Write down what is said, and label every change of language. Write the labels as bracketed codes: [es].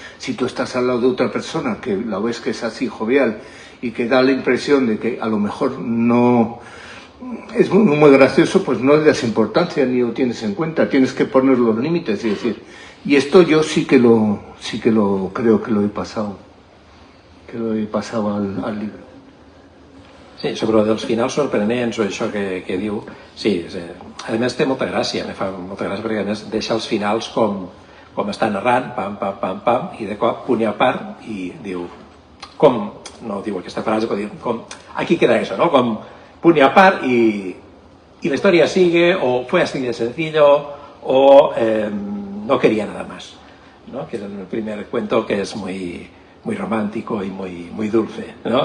[es] Si tú estás al lado de otra persona que la ves que es así jovial y que da la impresión de que a lo mejor no es muy gracioso, pues no le das importancia ni lo tienes en cuenta. Tienes que poner los límites y decir, y esto yo sí que lo creo que lo he pasado al libro. [ca] Sí, sobre dels finals sorprenents o això que diu, sí, a més té molta gràcia, me fa molta gràcia perquè a més deixa els finals com està narrant, pam, pam, pam, pam, i de cop punt i a part i diu, com, no diu aquesta frase, però diu, com, [es] aquí queda eso, ¿no? [ca] Com punt i a part [es] y la historia sigue, o fue así de sencillo, o no quería nada más, ¿no? Que es el primer cuento que es muy romántico y muy dulce, ¿no?